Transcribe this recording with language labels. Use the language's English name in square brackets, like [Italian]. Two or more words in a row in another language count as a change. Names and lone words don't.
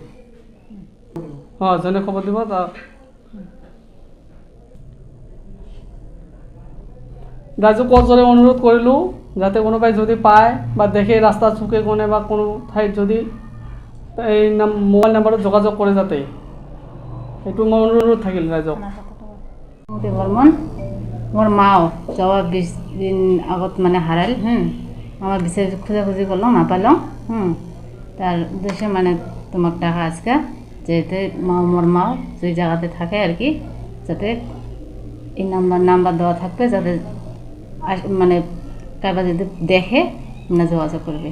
[Assamese] যোনে খবৰ দিব তাক ৰাইজক কলজৰে অনুৰোধ কৰিলোঁ যাতে কোনোবাই যদি পায় বা দেখে ৰাস্তাৰ চুকে কোণে বা কোনো ঠাইত যদি এই মোবাইল নাম্বাৰত যোগাযোগ কৰে যাতে, এইটো মোৰ অনুৰোধ থাকিল ৰাইজক। [Bangla] বর্মন মোর মাও যাওয়া 20 দিন আগত মানে হারাল। আমার বিচার খোঁজাখুঁজি করলাম না পাইলাম। তার উদ্দেশ্যে মানে তোমার টাকা আজকে যেতে মোর মাও যে জায়গাতে থাকে আর কি, যাতে এই নাম্বার দেওয়া থাকবে যাতে মানে কারবার যদি দেখে মানে যোগাযোগ করবে।